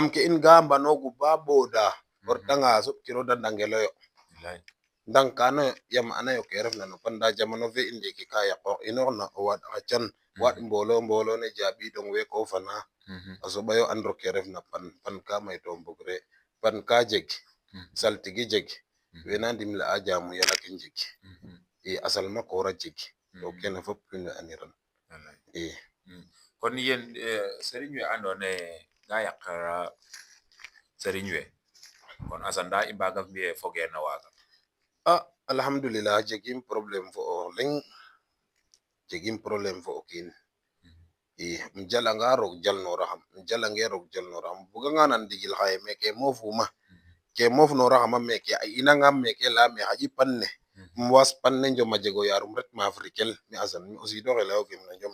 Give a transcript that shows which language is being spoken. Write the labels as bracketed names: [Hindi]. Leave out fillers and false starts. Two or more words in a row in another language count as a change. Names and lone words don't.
[Serer] ke in ga mbanoogu ba booda o retanga soɓkiro de ndangeloyo ndang kanoyo yam anayo ke refna no pan nda jamano fe i ndiki ka yaqoox inoox na o waaɗ xa can waaɗ mboolo ne jaaɓidong we ko fana a soɓayo andiro ke refna pan ka may to mbogre pan ka jeg saltigi jeg we na ndimle'a jaamu yala ke njeg i a salmakoor a jeg to kene fop wiin we aniran i kon yéen sëriñ we andoona yee ga yaqara sëriñ we kon asan nda i mbaaga mbi'e fogeer na waaga alhamdulillah jegim problème fo o leŋ jegim problème fo o kiin i um jalanga roog jalnoraxam um jalange roog jalnoraxam buganga nan ndigil xaye meke mofuma ke mofnoraxama meke a inangam meke leyame xaƴi pan ne um waas pan ne njom a jego yarum retma Afrikel mi Assane mi o siidoxe leyoogim no njom